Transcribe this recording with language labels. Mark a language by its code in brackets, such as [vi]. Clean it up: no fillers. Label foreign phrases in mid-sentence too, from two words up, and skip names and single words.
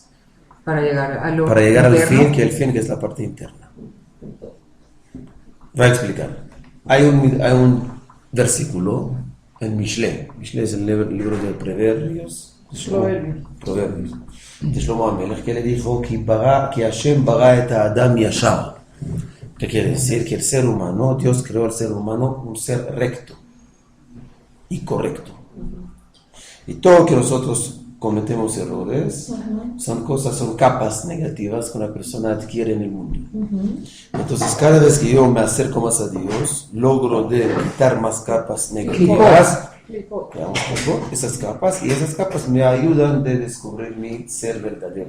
[es] para llegar a lo Para llegar al interno, fin, que es la parte interna. Voy a explicar. Hay un versículo en Mishle. Mishle es el libro de Proverbios. Proverbios. De Shlomo HaMelech, que le dijo que [he] השם ברא את אדם ישר. [es] ¿Qué quiere decir? Que el ser humano, Dios creó al ser humano un ser recto y correcto. Y todo que nosotros cometemos errores, son capas negativas que una persona adquiere en el mundo. Entonces, cada vez que yo me acerco más a Dios, logro de quitar más capas negativas, esas capas me ayudan de descubrir mi ser verdadero.